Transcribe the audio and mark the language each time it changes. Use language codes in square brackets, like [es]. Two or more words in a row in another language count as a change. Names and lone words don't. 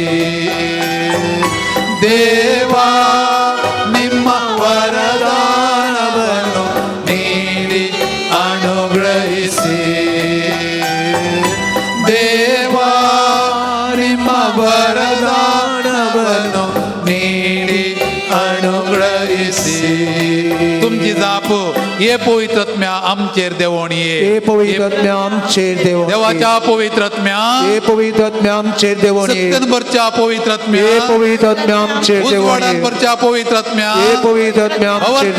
[kn] ದೇವಾ ನಿಮ್ಮ ವರದಾನವನ್ನು ನೀಡಿ ಅನುಗ್ರಹಿಸಿ ದೇವಾ ನಿಮ್ಮ ವರದಾನವನ್ನು ನೀಡಿ ಅನುಗ್ರಹಿಸಿ [kok] तुमची जाप ये पवित्रत्म्या आमचेर देवणी हे पवित्रात्म्या आमचेर देवणी देवाच्या पवित्रत्म्या हे पवित्रात्म्या आमचेर देवणी सत्यनभरच्या पवित्रत्म्या हे पवित्रात्म्या आमचेर देवणी उजवाडांवरच्या पवित्रत्म्या हे पवित्रात्म्या आमचेर देवणी